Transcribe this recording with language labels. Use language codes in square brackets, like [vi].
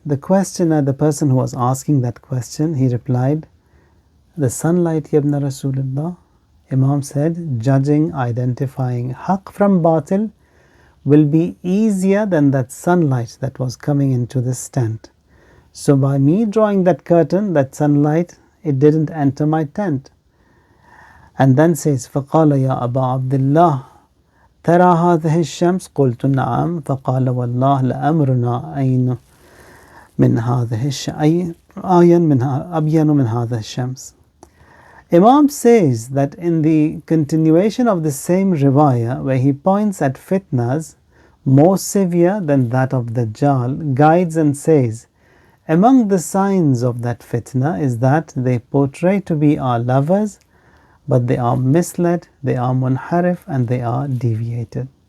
[en] The questioner, the person who was asking that question, he replied, the sunlight, Yabna Rasulullah. Imam said, judging, identifying haq from batil will be easier than that sunlight that was coming into this tent. So by me drawing that curtain, that sunlight, it didn't enter my tent. And then says, [ar] فَقَالَ يَا أَبَا عَبْدِ اللَّهِ ترى هذه الشمس قلت نعم فقال والله لأمرنا أين من هذه الشمس أبين من هذا الشمس. [en] Imam says that in the continuation of the same riwayah, where he points at fitnas more severe than that of Dajjal, guides and says, among the signs of that fitna is that they portray to be our lovers, but they are misled, they are munharif, and they are deviated.